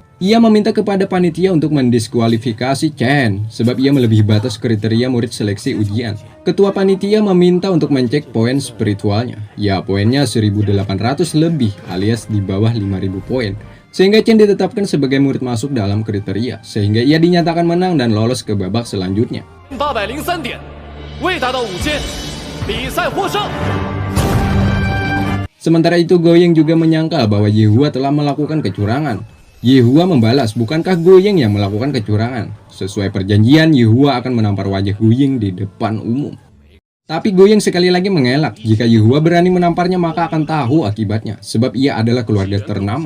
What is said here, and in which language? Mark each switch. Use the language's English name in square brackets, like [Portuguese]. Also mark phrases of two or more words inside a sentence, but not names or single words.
[Indonesian] Ia meminta kepada panitia untuk mendiskualifikasi Chen, sebab ia melebihi batas kriteria murid seleksi ujian. Ketua panitia meminta untuk mencek poin spiritualnya. Ya, poinnya 1800 lebih alias di bawah 5000 poin. Sehingga Chen ditetapkan sebagai murid masuk dalam kriteria, sehingga ia dinyatakan menang dan lolos ke babak selanjutnya. [Chinese] 803 点，未达到5阶，比赛获胜。 [Indonesian] Sementara itu Goyeng juga menyangkal bahwa Yehua telah melakukan kecurangan. Yehua membalas, bukankah Goyeng yang melakukan kecurangan? Sesuai perjanjian, Yehua akan menampar wajah Goyeng di depan umum. Tapi Goyeng sekali lagi mengelak. Jika Yihua berani menamparnya maka akan tahu akibatnya, sebab ia adalah keluarga ternama.